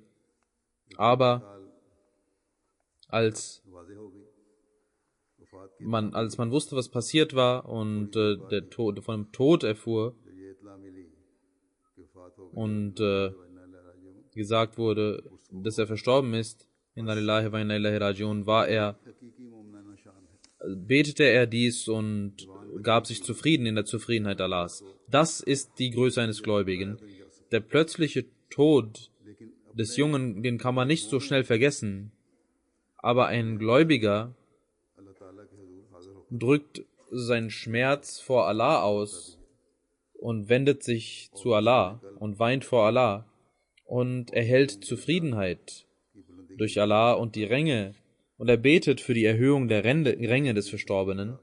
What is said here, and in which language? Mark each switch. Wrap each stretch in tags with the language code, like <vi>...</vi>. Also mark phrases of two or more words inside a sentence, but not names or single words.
<de>Aber als man wusste, was passiert war und von dem Tod erfuhr und gesagt wurde, dass er verstorben ist,</de> <ar>Inna lillahi wa inna ilaihi rajiun,</ar> <de>betete er dies und gab sich zufrieden in der Zufriedenheit Allahs. Das ist die Größe eines Gläubigen. Der plötzliche Tod des Jungen, den kann man nicht so schnell vergessen. Aber ein Gläubiger drückt seinen Schmerz vor Allah aus und wendet sich zu Allah und weint vor Allah und erhält Zufriedenheit durch Allah und die Ränge, und er betet für die Erhöhung der Ränge des Verstorbenen.</de>